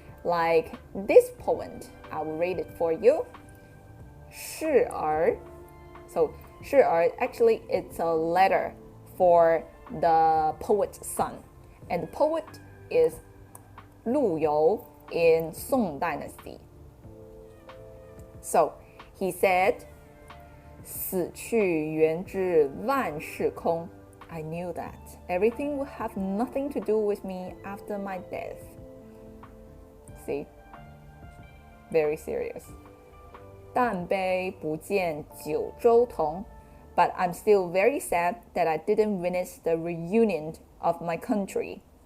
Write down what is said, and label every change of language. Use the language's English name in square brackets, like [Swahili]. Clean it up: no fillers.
[English] Like this poem, I will read it for you. [Chinese] 示儿. [English] So 示儿, actually it's a letter for the poet's son. And the poet is Lu You in Song Dynasty. So he said, [Chinese] 死去元知万事空. [English] I knew that everything would have nothing to do with me after my death. See? Very serious. [Chinese] 但悲不见九州同. [English] But I'm still very sad that I didn't witness the reunion of my country.